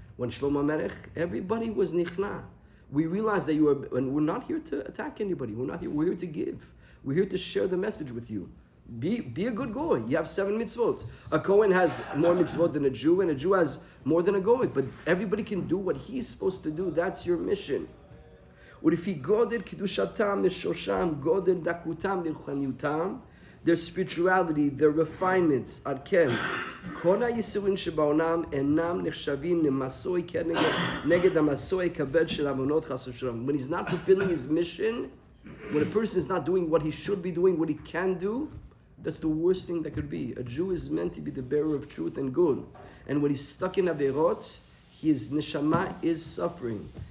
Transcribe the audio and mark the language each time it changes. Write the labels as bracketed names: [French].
[English] When Shlomo Melech, everybody was nichna. We realized that and we're not here to attack anybody. We're not here. We're here to give. We're here to share the message with you. Be a good goy. You have 7 mitzvot. A Kohen has more mitzvot than a Jew, and a Jew has more than a goy. But everybody can do what he's supposed to do. That's your mission. [Hebrew] ולפי גודל קדושתם ושורשם, גודל דקותם ורוחניותם, [English] their spirituality, their refinements, [Hebrew] עד כן, כל הייסורים שבעולם אינם נחשבים למסוי נגד המסוי כבד של עוונות חס ושלום. [English] When he's not fulfilling his mission, when a person is not doing what he should be doing, what he can do, that's the worst thing that could be. A Jew is meant to be the bearer of truth and good. And when he's stuck in averot, his neshama is suffering.